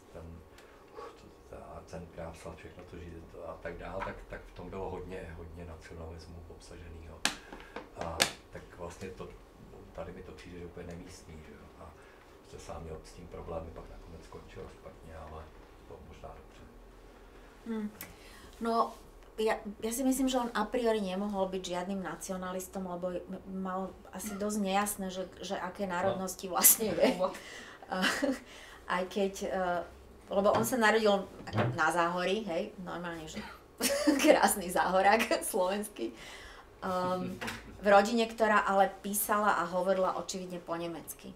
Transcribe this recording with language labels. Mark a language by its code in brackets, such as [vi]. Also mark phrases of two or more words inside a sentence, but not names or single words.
[cs] ten krása, všechno to žít a tak dále, tak v tom bylo hodně nacionalismu obsaženého. A tak vlastně tady mi to přijde, že úplně nemístný, že jo. A prostě sám měl s tím problémy, pak nakonec skončil špatně, ale to možná dobře. [sk] No, ja si myslím, že on a priori nemohol byť žiadnym nacionalistom, lebo mal asi dosť nejasné, že aké národnosti vlastne je. Aj keď, lebo on sa narodil na Záhorí, hej, normálne, že krásny záhorák slovenský, v rodine, ktorá ale písala a hovorila očividne po nemecky.